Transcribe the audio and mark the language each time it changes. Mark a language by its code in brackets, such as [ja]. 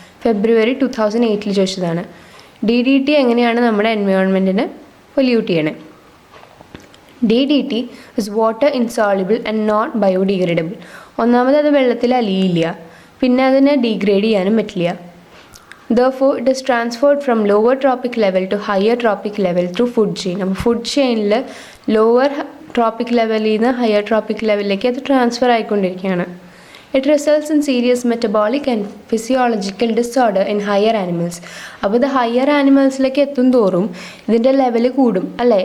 [ml] ഫെബ്രുവരി 2008 ചോദിച്ചതാണ്. DDT എങ്ങനെയാണ് നമ്മുടെ എൻവയോൺമെൻറ്റിനെ പൊല്യൂട്ട് ചെയ്യണേ? [en] DDT is water insoluble and not biodegradable. [ml] ഒന്നാമത് അത് വെള്ളത്തിൽ അലിയില്ല, പിന്നെ അതിനെ ഡീഗ്രേഡ് ചെയ്യാനും പറ്റില്ല. [en] Therefore, it is transferred from lower tropic level to higher tropic level through food chain. [ml] അപ്പോൾ ഫുഡ് ചെയിനിൽ ലോവർ ട്രോപ്പിക് ലെവലിൽ നിന്ന് ഹയർ ട്രോപ്പിക് ലെവലിലേക്ക് അത് ട്രാൻസ്ഫർ ആയിക്കൊണ്ടിരിക്കുകയാണ്. [en] It results in serious metabolic and physiological disorder in higher animals. [ml] അപ്പോൾ ഇത് higher ആനിമൽസിലേക്ക് എത്തും തോറും ഇതിൻ്റെ ലെവൽ കൂടും, അല്ലേ?